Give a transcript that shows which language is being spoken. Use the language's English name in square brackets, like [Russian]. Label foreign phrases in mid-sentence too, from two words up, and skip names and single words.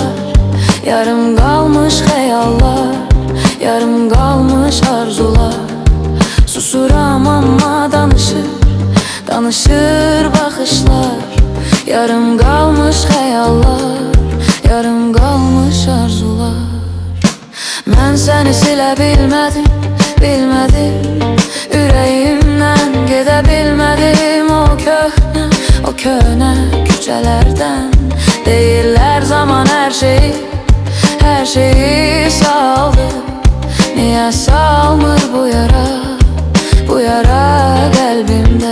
[Turkish] Yarım kalmış hayallar, yarım kalmış arzular. [Azerbaijani] Susuram ama danışır bakışlar. [Turkish] Yarım kalmış hayallar, yarım kalmış arzular. [Azerbaijani] Ben seni silə bilmədim Ürəyimdən gedə bilmədim o köhnə küçələrdən. Deyirlər zaman hər şeyi saldı. Niyə salmır bu yara qəlbimdə?